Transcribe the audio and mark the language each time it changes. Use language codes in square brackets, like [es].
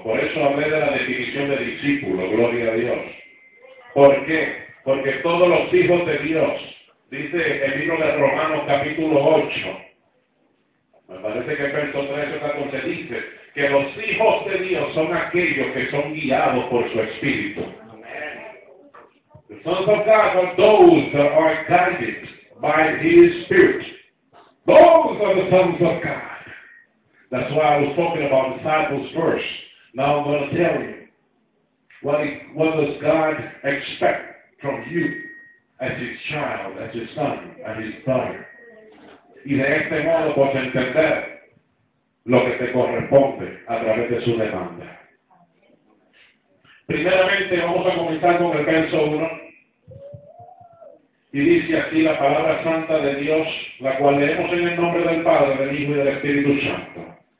[es] Por eso hablé de la definición de discípulo, gloria a Dios. ¿Por qué? Porque todos los hijos de Dios, dice el libro de Romanos capítulo 8, me parece que el verso 13 está donde dice que los hijos de Dios son aquellos que son guiados por su Espíritu. [en] The sons of God are those that are guided by His Spirit. Those are the sons of God. That's why I was talking about disciples first. Now I'm going to tell you, what does God expect from you as his child, as his son, as his daughter? [es] Y de este modo puedes entender lo que te corresponde a través de su demanda. Primeramente vamos a comenzar con el verso 1. Y dice así la palabra santa de Dios, la cual leemos en el nombre del Padre, del Hijo y del Espíritu Santo.